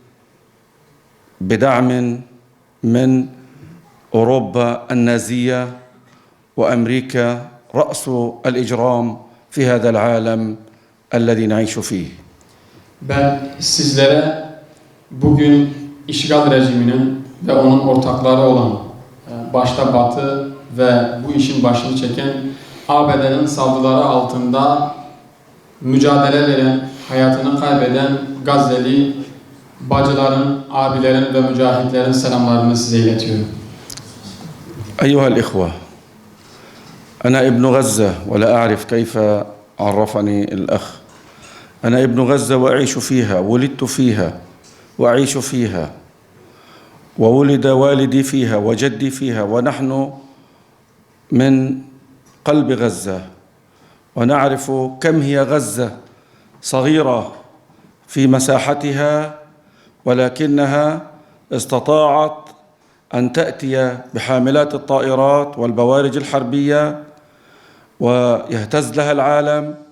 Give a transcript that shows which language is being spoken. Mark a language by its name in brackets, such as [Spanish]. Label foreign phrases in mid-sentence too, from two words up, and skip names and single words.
[Arabic] بدعم من أوروبا النازية وأمريكا رأس الإجرام في هذا العالم الذي نعيش فيه. [Turkish] Ben sizlere bugün işgal rejiminin ve onun ortakları olan başta Batı ve bu işin başını çeken ABD'nin saldırıları altında mücadele veren, hayatını kaybeden Gazze'li bacıların, abilerin ve mücahitlerin selamlarını size iletiyorum. [Arabic] أيها الإخوة، أنا ابن غزة ولا أعرف كيف عرفني الأخ. أنا ابن غزة وأعيش فيها، ولدت فيها وأعيش فيها، وولد والدي فيها وجدي فيها، ونحن من قلب غزة ونعرف كم هي غزة صغيرة في مساحتها، ولكنها استطاعت أن تأتي بحاملات الطائرات والبوارج الحربية ويهتز لها العالم،